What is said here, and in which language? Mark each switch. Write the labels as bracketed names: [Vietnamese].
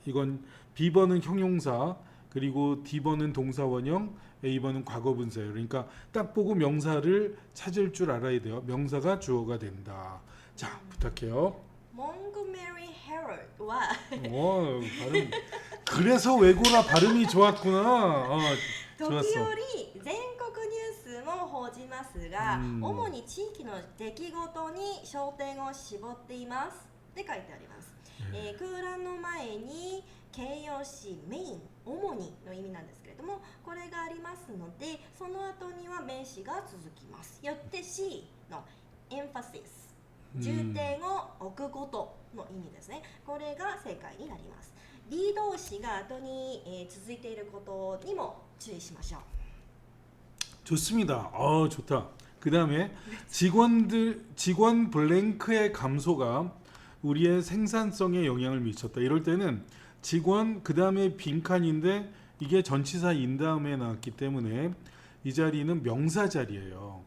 [Korean] 이건 B번은 형용사, 그리고 D번은 동사원형, A번은 과거분사예요. 그러니까 딱 보고 명사를 찾을 줄 알아야 돼요. 명사가 주어가 된다. 자, 부탁해요. 몽고메리 헤럴드와 발음. 그래서 외고라 발음이 좋았구나. 좋았어. [Japanese] 時折全国ニュースも報じますが、主に地域の出来事に焦点を絞っていますって書いてあります、空欄の前に形容詞メイン主にの意味なんですけれども、これがありますのでその後には名詞が続きます。よって C のエンファシス重点を置くことの意味ですね。これが正解になります。D動詞が後に、続いていることにも注意しましょう。 [Korean] 좋습니다. 좋다. 그 다음에 직원 블랭크의 감소가 우리의 생산성에 영향을 미쳤다. 이럴 때는 직원 그 다음에 빈칸인데 이게 전치사 인 다음에 나왔기 때문에 이 자리는 명사 자리예요.